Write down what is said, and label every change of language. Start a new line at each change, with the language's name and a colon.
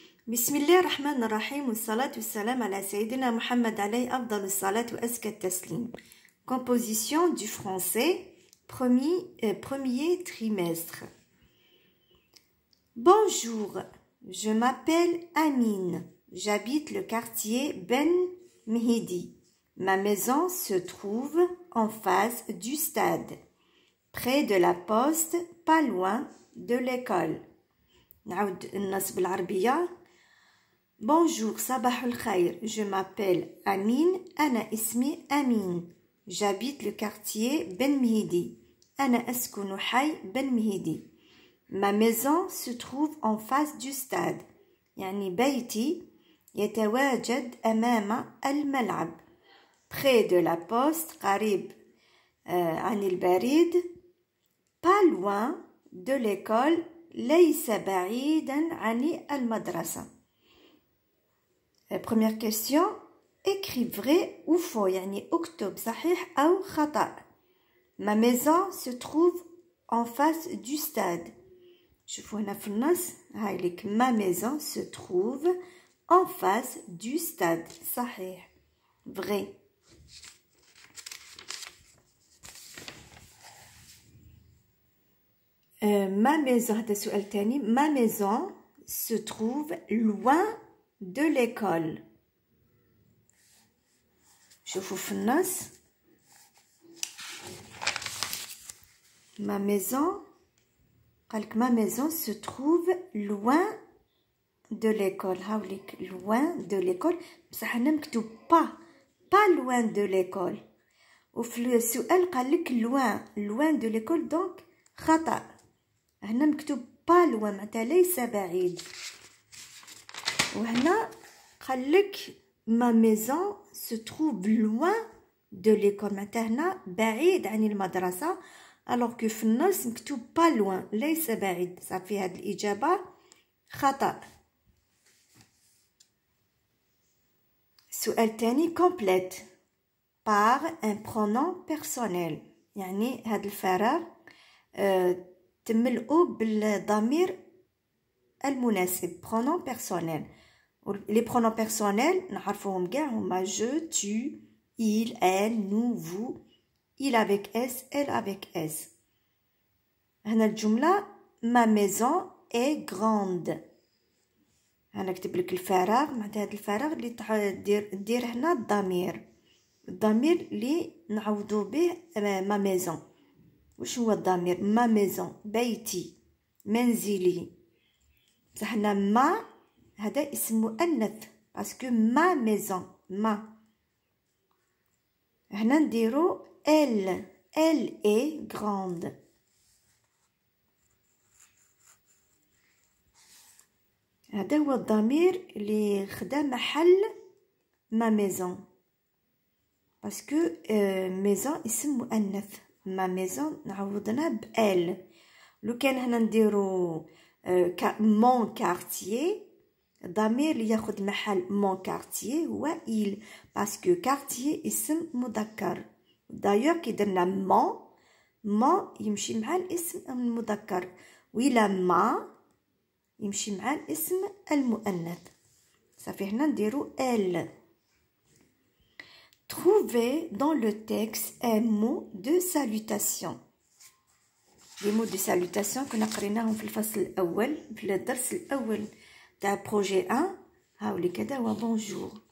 Arabic: بسم الله الرحمن الرحيم والصلاة والسلام على سيدنا محمد عليه أفضل الصلاة وأزكى التسليم.
French: Composition du français, premier trimestre. Bonjour, je m'appelle Amine. J'habite le quartier Ben Mhidi. Ma maison se trouve en face du stade, près de la poste, pas loin de l'école.
Arabic: نعود النص بالعربية.
French: Bonjour,
Arabic: صباح الخير.
French: Je m'appelle Amine.
Arabic: أنا اسمي أمين.
French: J'habite le quartier Ben Mhidi.
Arabic: أنا أسكن حي Ben Mhidi.
French: Ma maison se trouve en face du stade.
Arabic: يعني بيتي يتواجد أمام الملعب.
French: Près de la poste,
Arabic: قريب عن البريد.
French: Pas loin de l'école,
Arabic: ليس بعيدا عن المدرسة.
French: Première question, écris vrai ou faux,
Arabic: يعني اكتب صحيح أو خطأ.
French: Ma maison se trouve en face du stade.
Arabic: شوفوا هنا في النص هاي لك
French: ma maison se trouve en face du stade.
Arabic: صحيح vrai.
French: Ma maison
Arabic: هذا سؤال تاني.
French: Ma maison se trouve loin de l'école.
Arabic: شوفوا في النص
French: ma maison قالك ma maison se trouve loin de l'école.
Arabic: هاوليك
French: loin de l'école
Arabic: بصح هنا مكتوب
French: pas loin de l'école.
Arabic: وفي السؤال قالك
French: loin de l'école
Arabic: دونك خطأ. هنا مكتوب pas loin معناتها ليس بعيد. وهنا قالك
French: ma maison se trouve loin de l'école
Arabic: معناتها هنا بعيد عن المدرسة.
French: alors que
Arabic: في النص مكتوب pas loin ليس بعيد. صافي هذه الإجابة خطأ. سؤال تاني
French: complète par un pronom personnel.
Arabic: يعني هذا الفراغ تملئوا بالضمير المناسب.
French: pronom personnel. les pronoms personnels
Arabic: نعرفوهم كاع هما
French: je, tu, il, elle, nous, vous. il avec s, elle avec s.
Arabic: هنا الجملة
French: ma maison est grande.
Arabic: أنا كتب لك الفراغ معناتها هذا الفراغ اللي دير هنا الضمير اللي نعوضو به ما ميزون. واش هو الضمير؟ ما ميزون بيتي منزلي. بصح هنا ما هذا اسم مؤنث باسكو ما ميزون ما. هنا نديرو
French: elle est grande.
Arabic: هذا هو الضمير اللي خدا محل ما ميزون باسكو ميزون اسم مؤنث. ما ميزون نعوضنا ب elle. لو كان هنا نديرو مون كارتيer الضمير اللي ياخد محل مون كارتيer هو il باسكو كارتيer اسم مذكر. دايوغ كي درنا مون يمشي مع الاسم المذكر وإلا ما يمشي مع الاسم المؤنث. صافي هنا نديرو elle.
French: Trouvez dans le texte un mot de salutation. Les mots de salutation
Arabic: كنا قريناهم في الفصل الأول في الدرس الأول تاع بروجي 1. هاولي كذا هو bonjour.